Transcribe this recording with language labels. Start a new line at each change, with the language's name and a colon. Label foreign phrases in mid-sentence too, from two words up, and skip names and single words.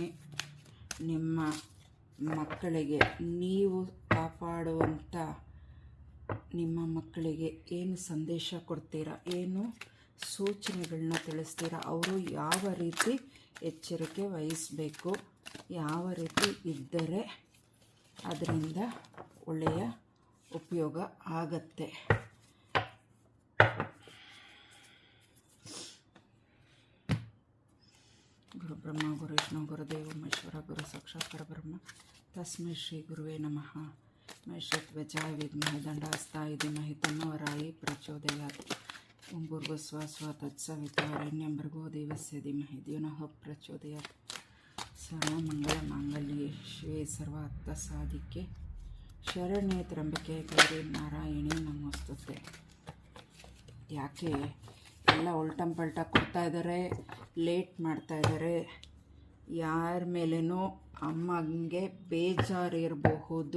Kannada: ನಿಮ್ಮ ಮಕ್ಕಳಿಗೆ ನೀವು ಕಾಪಾಡುವಂಥ ನಿಮ್ಮ ಮಕ್ಕಳಿಗೆ ಏನು ಸಂದೇಶ ಕೊಡ್ತೀರಾ, ಏನು ಸೂಚನೆಗಳನ್ನ ತಿಳಿಸ್ತೀರಾ, ಅವರು ಯಾವ ರೀತಿ ಎಚ್ಚರಿಕೆ ವಹಿಸಬೇಕು, ಯಾವ ರೀತಿ ಇದ್ದರೆ ಅದರಿಂದ ಒಳ್ಳೆಯ ಉಪಯೋಗ ಆಗತ್ತೆ.
Sanskrit: ಗುರು ಬ್ರಹ್ಮ ಗುರು ವಿಷ್ಣು ಗುರುದೇವ ಮಹೇಶ್ವರ ಗುರು ಸಾಕ್ಷಾತ್ ಪರಬ್ರಹ್ಮ ತಸ್ಮೈ ಶ್ರೀ ಗುರುವೇ ನಮಃ. ಮಹೇಶ್ವತ್ವಜಾಯ ವಿದ್ಮಹೇ ದಂಡಾಸ್ತಾಯ ಧೀಮಹಿ ತನ್ನೋ ವರಾಯಿ ಪ್ರಚೋದಯಾತ್. ಓಂ ಭೂರ್ಭುವಃ ಸ್ವಃ ತತ್ಸವಿತುರ್ವರೆಣ್ಯಂ ಭರ್ಗೋ ದೇವಸ್ಯ ಧೀಮಹಿ ಧಿಯೋ ನಃ ಪ್ರಚೋದಯಾತ್. ಸರ್ವಮಂಗಳಮಾಂಗಲ್ಯೆ ಶಿವೆ ಸರ್ವಾರ್ಥ ಸಾಧಿಕೆ ಶರಣ್ಯೆ ತ್ರ್ಯಂಬಕೆ ಗೌರಿ ನಾರಾಯಣಿ ನಮೋಸ್ತುತೆ.
Kannada: ಯಾಕೆ ಎಲ್ಲ ಉಲ್ಟಂಪಲ್ಟ ಕೊಡ್ತಾ ಇದ್ದಾರೆ, ಲೇಟ್ ಮಾಡ್ತಾ ಇದ್ದಾರೆ. ಯಾರ ಮೇಲೇನೋ ಅಮ್ಮಂಗೆ ಬೇಜಾರಿರಬಹುದು.